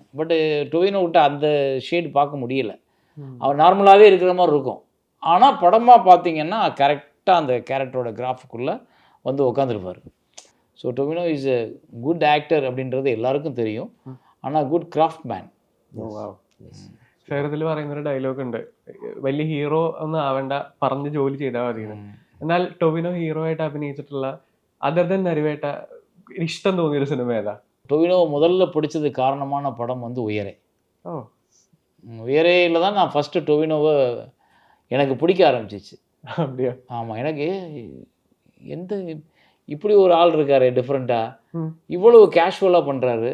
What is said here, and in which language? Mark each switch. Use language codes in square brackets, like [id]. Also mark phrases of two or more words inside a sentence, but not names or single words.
[ta] பட்டு டொவினோ விட்ட அந்த ஷேடு பார்க்க முடியல. அவர் நார்மலாகவே இருக்கிற மாதிரி இருக்கும். ஆனால் படமாக பார்த்தீங்கன்னா கரெக்டாக அந்த கேரக்டரோட கிராஃபுக்குள்ளே வந்து உட்காந்துருப்பார். ஸோ [en] Tovino is a good actor [ta] அப்படின்றது எல்லாருக்கும் தெரியும். ஆனால் [en] good craft man. [ml] ചേർത്തിൽ പറയുന്നൊരു ഡയലോഗ് ഉണ്ട്, വലിയ ഹീറോ ഒന്നും ആവേണ്ട, പറഞ്ഞ് ജോലി ചെയ്താൽ മതി. എന്നാൽ ടൊവിനോ ഹീറോ ആയിട്ട് അഭിനയിച്ചിട്ടുള്ള [en] other than [ml] നരിവേട്ട ഇഷ്ടം തോന്നിയൊരു സിനിമ ഏതാ? [ta] டொவினோ முதல்ல பிடிச்சது காரணமான படம் வந்து உயரே. உயரேயில் தான் நான் ஃபஸ்ட்டு டொவினோவை எனக்கு பிடிக்க ஆரம்பிச்சிச்சு. அப்படியா? ஆமாம், எனக்கு எந்த இப்படி ஒரு ஆள் இருக்காரு டிஃப்ரெண்ட்டாக, இவ்வளவு கேஷுவலாக பண்ணுறாரு.